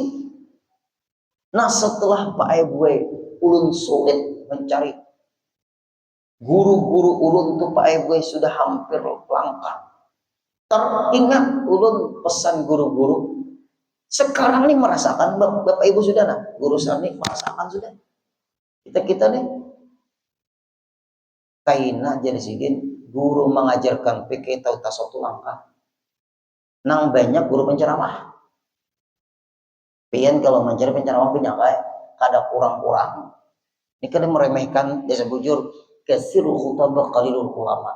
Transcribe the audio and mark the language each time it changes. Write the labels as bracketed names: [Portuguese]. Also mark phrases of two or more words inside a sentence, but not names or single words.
[Banjar] Nah, setelah Pak Ibu ulun sulit mencari guru-guru ulun tuh Pak Ibu sudah hampir langka. Teringat ulun pesan guru-guru. Sekarang nih merasakan Bapak Ibu sudah nah, guru sarni merasakan sudah. Kita nih kaina jadi sidin guru mengajarkan fikih tauhid tasawuf langka. Nang banyak guru penceramah. Pian kalau mencari penceramah banyak kayak kada kurang-kurang. Ini kada meremehkan desa bujur [Arabic] كثير الخطباء قليل العلماء.